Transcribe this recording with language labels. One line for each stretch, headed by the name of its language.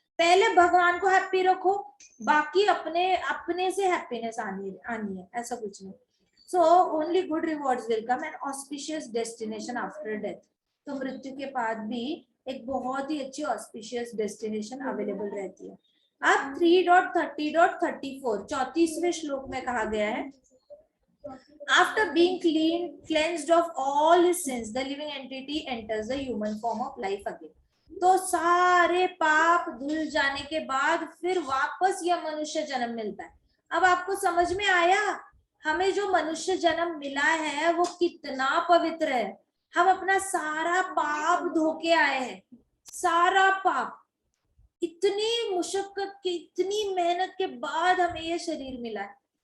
Hindi: पहले भगवान को हैप्पी रखो, बाकी अपने अपने से हैप्पीनेस आनी है, ऐसा कुछ नहीं।
English: So only good rewards will come and auspicious destination after death.
Hindi: तो मृत्यु के बाद भी एक बहुत ही अच्छी ऑस्पिशियस डेस्टिनेशन अवेलेबल रहती है। अब 3.30.34 34वें श्लोक में कहा गया है,
English: after being cleansed of all his sins, the living entity enters the human form of life again।
Hindi: तो सारे पाप धुल जाने के बाद फिर वापस यह मनुष्य जन्म मिलता है। अब आपको समझ में आया हमें जो मनुष्य जन्म मिला है वो कितना पवित्र है। हम अपना सारा पाप धो के आए हैं, सारा पाप, इतनी मुशक्कत की, इतनी मेहनत के बाद हमें ये शरीर मिला है।